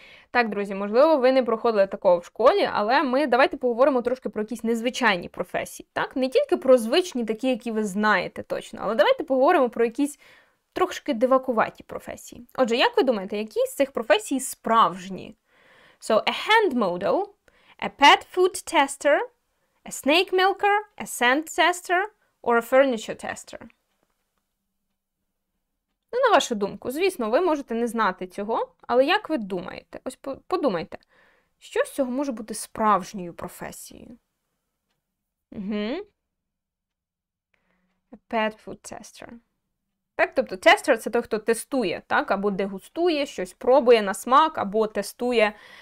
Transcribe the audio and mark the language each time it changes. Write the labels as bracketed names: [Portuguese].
[Ukrainian] Так, друзі, можливо, ви не проходили такого в школі, але давайте поговоримо трошки про якісь незвичайні професії. Так? Не тільки про звичні, такі, які ви знаєте точно, але давайте поговоримо про якісь трошки дивакуваті професії. Отже, як ви думаєте, які з цих професій справжні? [English] So, a hand model, a pet food tester, a snake milker, a sand tester, or a furniture tester. [Ukrainian] Ну, на вашу думку, звісно, ви можете не знати цього, але як ви думаєте? Ось подумайте, що з цього може бути справжньою професією? [English] A pet food tester. [Ukrainian] Так, тобто тестер – це той, хто тестує, так, або дегустує, щось пробує на смак, або тестує.